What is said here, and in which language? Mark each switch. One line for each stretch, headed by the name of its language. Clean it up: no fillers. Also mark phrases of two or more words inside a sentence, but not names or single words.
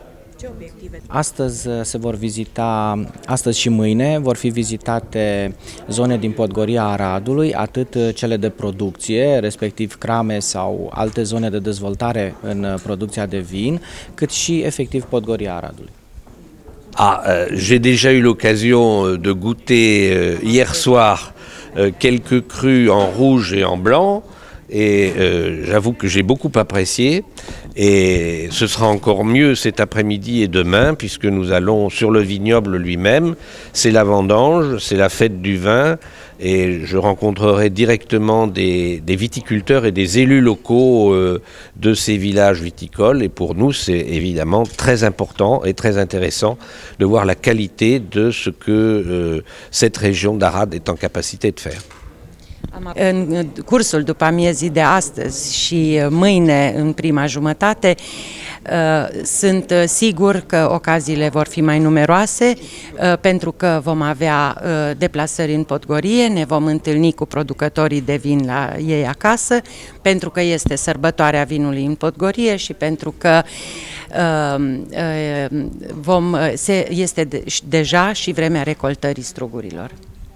Romanian: Ce obiective? Astăzi și mâine vor fi vizitate zone din Podgoria Aradului, atât cele de producție, respectiv crame sau alte zone de dezvoltare în producția de vin, cât și efectiv Podgoria Aradului.
French: J'ai déjà eu l'occasion de goûter hier soir quelques crus en rouge et en blanc. Et j'avoue que j'ai beaucoup apprécié et ce sera encore mieux cet après-midi et demain puisque nous allons sur le vignoble lui-même, c'est la vendange, c'est la fête du vin et je rencontrerai directement des viticulteurs et des élus locaux de ces villages viticoles et pour nous c'est évidemment très important et très intéressant de voir la qualité de ce que cette région d'Arad est en capacité de faire.
Romanian: În cursul după amiezii de astăzi și mâine în prima jumătate sunt sigur că ocaziile vor fi mai numeroase pentru că vom avea deplasări în Podgorie, ne vom întâlni cu producătorii de vin la ei acasă, pentru că este sărbătoarea vinului în Podgorie și pentru că este deja și vremea recoltării strugurilor.